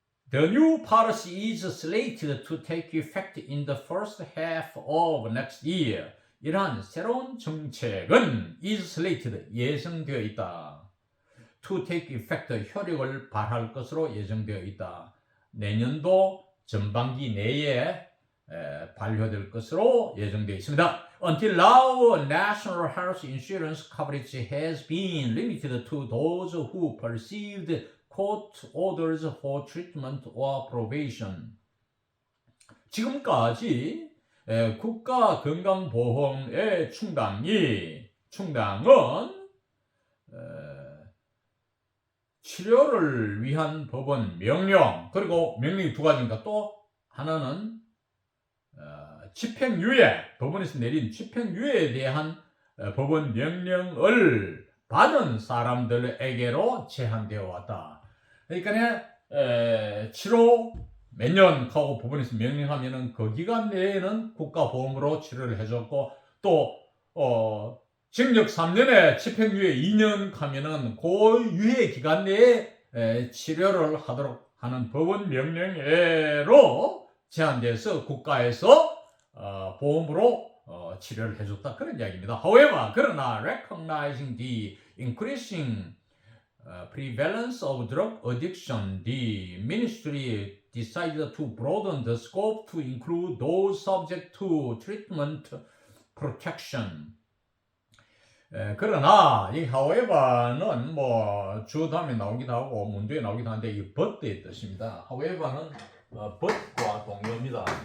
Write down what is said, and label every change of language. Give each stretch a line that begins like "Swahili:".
English: The new policy is slated to take effect in the first half of next year.
Korean: 이러한 새로운 정책은
English: is slated,
Korean: 예정되어 있다.
English: To take effect,
Korean: 효력을 발할 것으로 예정되어 있다. 내년도 전반기 내에 발효될 것으로 예정되어 있습니다.
English: Until now, national health insurance coverage has been limited to those who received court orders for treatment or probation.
Korean: 지금까지 국가건강보험의 충당은 치료를 위한 법원 명령, 그리고 명령이 두 가지니까 또 하나는 집행유예, 법원에서 내린 집행유예에 대한 법원 명령을 받은 사람들에게로 제한되어 왔다. 그러니까 치료 몇 년 하고 법원에서 명령하면은 그 기간 내에는 국가보험으로 치료를 해줬고 또 징역 3년에 집행유예 2년 하면은 그 유예 기간 내에 치료를 하도록 하는 법원 명령으로 제한돼서 국가에서 보험으로 치료를 해줬다 그런 이야기입니다.
English: However,
Korean: 그러나
English: recognizing the increasing prevalence of drug addiction, the ministry decided to broaden the scope to include those subject to treatment protection.
Korean: 그러나 이 however는 뭐 주 다음에 나오기도 하고 문제에 나오기도 하는데 이 but의 뜻입니다. however는 but과 동의어입니다.